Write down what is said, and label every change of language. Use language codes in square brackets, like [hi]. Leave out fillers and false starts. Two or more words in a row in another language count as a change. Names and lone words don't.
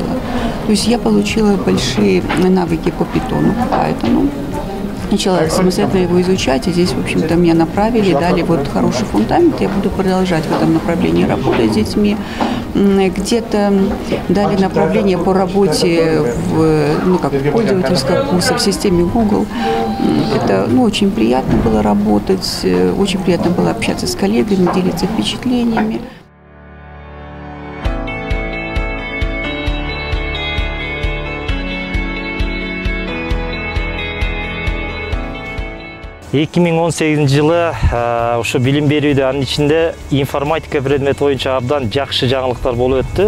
[ru] То есть я получила большие навыки по Python, поэтому начала самостоятельно его изучать, и здесь, в общем-то, меня направили, дали вот хороший фундамент, я буду продолжать в этом направлении работать с детьми. Где-то дали направление по работе в пользовательском курсе в системе Google. Это очень приятно было работать, очень приятно было общаться с коллегами, делиться впечатлениями. [ky] Эки миң 18 жылы ушу билим берүүдө анын ичинде информатика предмети боюнча абдан жакшы жаңылыктар болуп өттү.